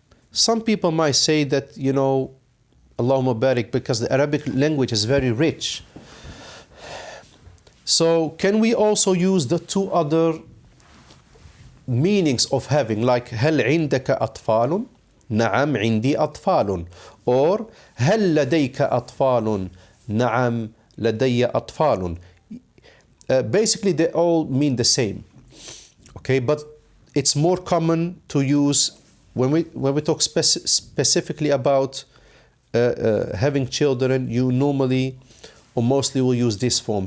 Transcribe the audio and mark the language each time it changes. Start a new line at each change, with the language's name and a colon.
English: Some people might say that, you know, Allahumma barik, because the Arabic language is very rich. So can we also use the two other meanings of having, like
Arabic: هل عندك أطفال؟ نعم عندي أطفال. Or هل لديك أطفال؟ نعم لدي أطفال.
English: Basically they all mean the same. Okay, but it's more common to use when we talk specifically about having children. You normally or mostly will use this form.